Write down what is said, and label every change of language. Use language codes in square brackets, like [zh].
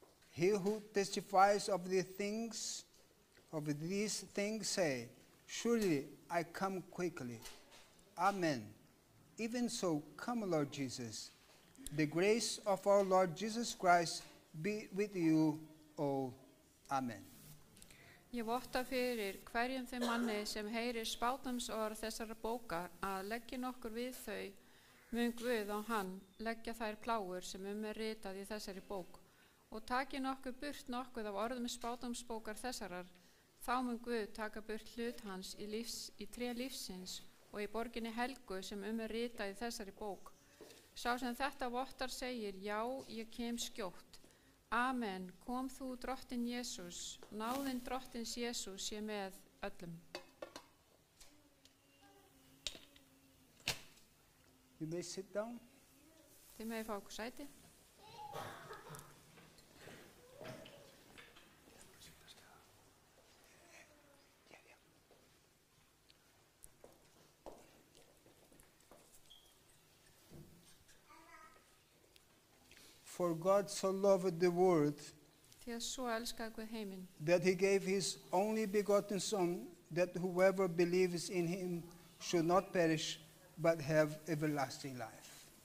[en] He who testifies of these things say, Surely I come quickly. Amen. Even so, come, Lord Jesus. The grace of our Lord Jesus Christ be with you all. Amen. [is] Ég votta fyrir hverjum þeim manni sem heyrir spátumsorð þessara bókar að leggja nokkur við þau, mun Guð á hann leggja þær plágur sem er ritað í þessari bók. Og taki nokkuð burt nokkuð af orðum spátumsbókar þessarar, þá mun Guð taka burt hlut hans í tré lífsins og í borginni helgu sem er ritað í þessari bók. Sá sem þetta vottar segir, já, ég kem skjótt. Amen, kom þú drottinn Jesús, náðin drottins Jesús sé með öllum. [en] You may sit down. [is] Þið megið fá okkur sæti. [en] For God so loved the world [is] Því að svo elskaði Guð heiminn, [en] that he gave his only begotten Son, that whoever believes in him should not perish, but have everlasting life.